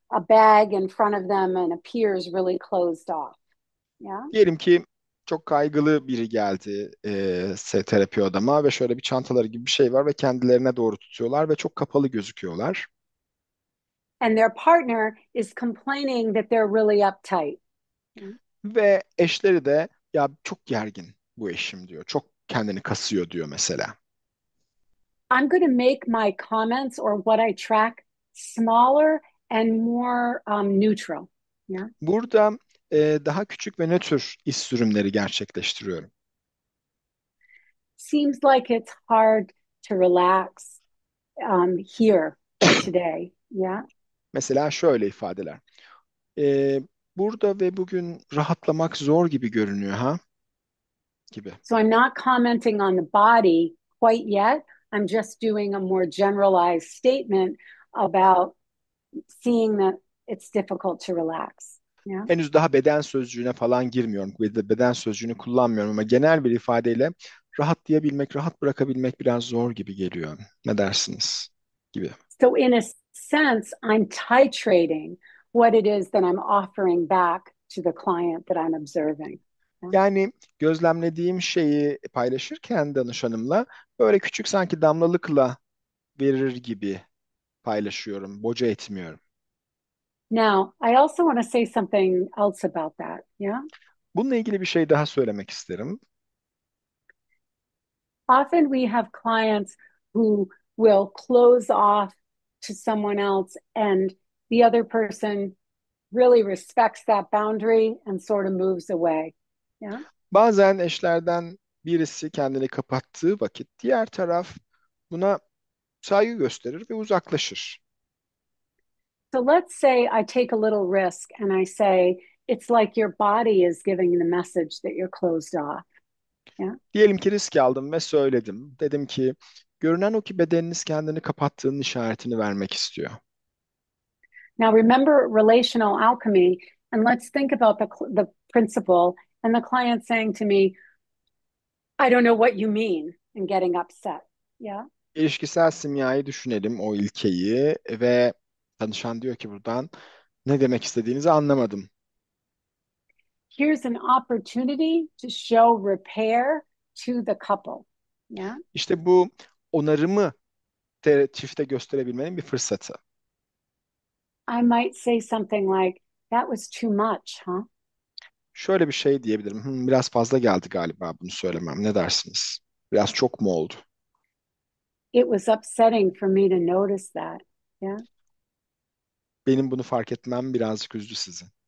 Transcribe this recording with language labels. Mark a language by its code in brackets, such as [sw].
[en] a bag in front of them and appears really closed off. Yeah. [tr] Diyelim ki çok kaygılı biri geldi terapi odama ve şöyle bir çantaları gibi bir şey var ve kendilerine doğru tutuyorlar ve çok kapalı gözüküyorlar. [en] And their partner is complaining that they're really uptight. Yeah. [tr] Ve eşleri de ya çok gergin bu eşim diyor. Çok kendini kasıyor diyor mesela. [en] I'm going to make my comments or what I track smaller and more neutral. Yeah. [tr] Burada daha küçük ve nötr iş sürümleri gerçekleştiriyorum. [en] Seems like it's hard to relax here today. Yeah. [tr] Mesela şöyle ifadeler. E, Burada ve bugün rahatlamak zor gibi görünüyor ha gibi. [en] So I'm not commenting on the body quite yet. I'm just doing a more generalized statement about seeing that it's difficult to relax. Yeah. [tr] Henüz daha beden sözcüğüne falan girmiyorum. Beden sözcüğünü kullanmıyorum ama genel bir ifadeyle rahatlayabilmek, rahat bırakabilmek biraz zor gibi geliyor. Ne dersiniz? Gibi. [en] So in a sense, I'm titrating what it is that I'm offering back to the client that I'm observing. Yeah. [tr] Yani gözlemlediğim şeyi paylaşırken danışanımla böyle küçük sanki damlalıkla verir gibi paylaşıyorum, boca etmiyorum. [en] Now, I also want to say something else about that. Yeah. [tr] Bununla ilgili bir şey daha söylemek isterim. [en] Often we have clients who will close off to someone else, and the other person really respects that boundary and sort of moves away. Yeah. [tr] Bazen eşlerden birisi kendini kapattığı vakit diğer taraf buna saygı gösterir ve uzaklaşır. [en] So let's say I take a little risk and I say, it's like your body is giving the message that you're closed off. Yeah. [tr] Diyelim ki risk aldım ve söyledim. Dedim ki görünen o ki bedeniniz kendini kapattığının işaretini vermek istiyor. [en] Now remember relational alchemy, and let's think about the principle and the client saying to me, I don't know what you mean, and getting upset. Yeah. [tr] İlişkisel simyayı düşünelim, o ilkeyi ve danışan diyor ki buradan ne demek istediğinizi anlamadım. [en] Here's an opportunity to show repair to the couple. Yeah. [tr] İşte bu onarımı çifte gösterebilmenin bir fırsatı. [en] I might say something like, that was too much, huh? [tr] Şöyle bir şey diyebilirim. Biraz fazla geldi galiba bunu söylemem. Ne dersiniz? Biraz çok mu oldu? [en] It was upsetting for me to notice that. Yeah. [tr] Benim bunu fark etmem birazcık üzdü sizi.